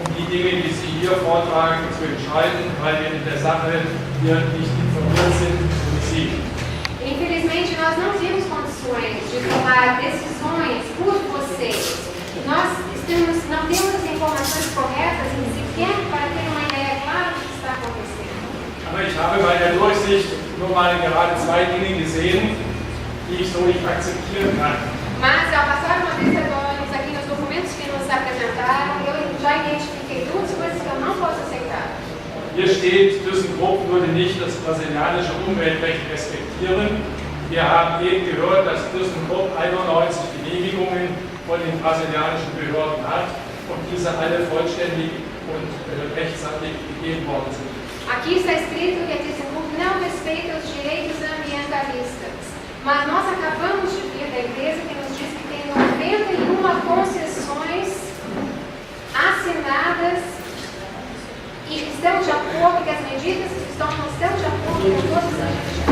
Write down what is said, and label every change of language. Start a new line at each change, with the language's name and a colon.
German: Dinge, die Sie hier vortragen, zu entscheiden, weil wir in der Sache hier nicht informiert sind wie Sie.
Portuguese: Infelizmente, nós não temos condições de tomar decisões por vocês. Nós não temos as informações corretas nem sequer para ter uma ideia clara do que está acontecendo.
German: Aber ich habe bei der Durchsicht nur mal gerade zwei Dinge gesehen, die ich so nicht akzeptieren kann.
Portuguese: Mas, ao passar uma vista de olhos aqui nos documentos que nos apresentaram, eu já identifiquei duas coisas que eu não posso aceitar.
German: Hier steht, ThyssenKrupp würde nicht das brasilianische Umweltrecht respektieren. Wir haben eben gehört, dass ThyssenKrupp 91 Genehmigungen von den brasilianischen Behörden hat und diese alle vollständig und rechtzeitig gegeben worden sind.
Portuguese: Aqui está escrito que a ThyssenKrupp não respeita os direitos ambientalistas. Mas nós acabamos de vir da empresa que nos diz que tem 91 concessões assinadas e estão de acordo com as medidas que estão de acordo com todas as